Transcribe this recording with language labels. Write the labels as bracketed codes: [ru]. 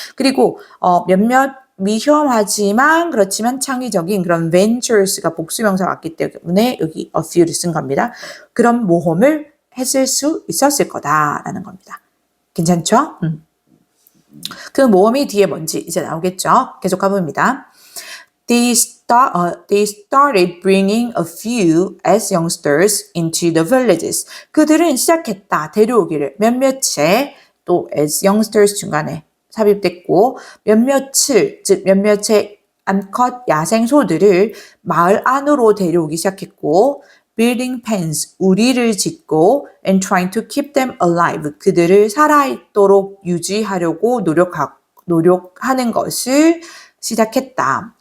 [ko] 그리고 몇몇 위험하지만 그렇지만 창의적인 그런 ventures가 복수명사가 왔기 때문에 여기 a few를 쓴 겁니다. 그런 모험을 했을 수 있었을 거다라는 겁니다. 괜찮죠? 그 모험이 뒤에 뭔지 이제 나오겠죠? 계속 가봅니다. [en] They started bringing a few as youngsters into the villages. [ko] 그들은 시작했다. 데려오기를. 몇몇의, 또 as youngsters 중간에 삽입됐고, 즉 몇몇의 암컷 야생소들을 마을 안으로 데려오기 시작했고, [en] building pens, [ko] 우리를 짓고, [en] and trying to keep them alive, [ko] 그들을 살아있도록 유지하려고 노력하는 것을 시작했다.